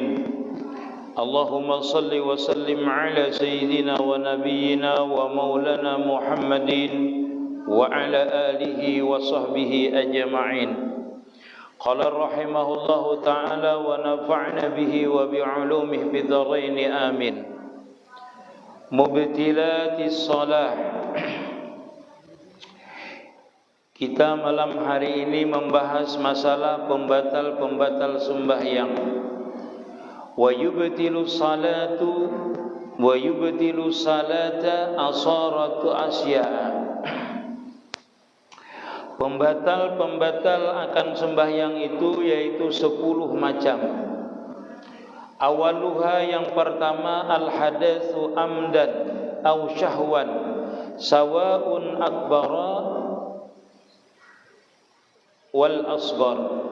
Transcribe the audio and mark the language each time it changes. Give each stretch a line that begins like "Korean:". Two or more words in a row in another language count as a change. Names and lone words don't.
Arabic: اللهم صل وسلم على سيدنا ونبينا ومولانا محمد وعلى آله وصحبه أجمعين. قال رحمه الله تعالى ونفعنا به وبعلومه بالدارين آمين. مبطلات الصلاة.
Indonesian: Kita malam hari ini membahas masalah pembatal-pembatal sembahyang.
Arabic: ويبطل الصلاة ويبطل الصلاة عشرة أشياء.
Indonesian: Pembatal-pembatal akan sembahyang itu yaitu 10 macam.
Arabic: أولها
Indonesian: yang pertama
Arabic: الحدث عمدا أو سهوا سواء أكبر والأصغر.